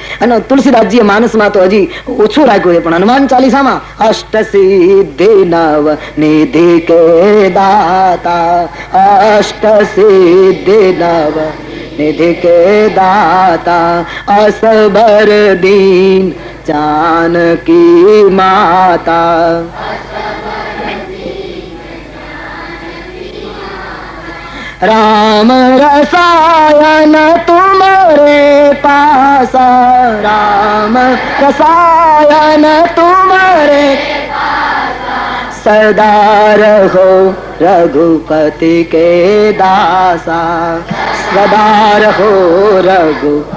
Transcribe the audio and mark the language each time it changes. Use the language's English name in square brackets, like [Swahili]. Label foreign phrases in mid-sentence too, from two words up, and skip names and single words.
[Gujarati] અને તુલસીદાસજીએ માનસમાં તો હજી ઓછું રાખ્યું છે, પણ હનુમાન ચાલીસામાં [Awadhi] अष्ट सिद्धि नव निधि के दाता, अष्ट सिद्धि नव निधि के दाता, असबर दीन जानकी माता. राम रसायन तुम्हारे पासा, राम रसायन तुम्हारे सदा रहो रघुपति के दासा, सदा रहो रघु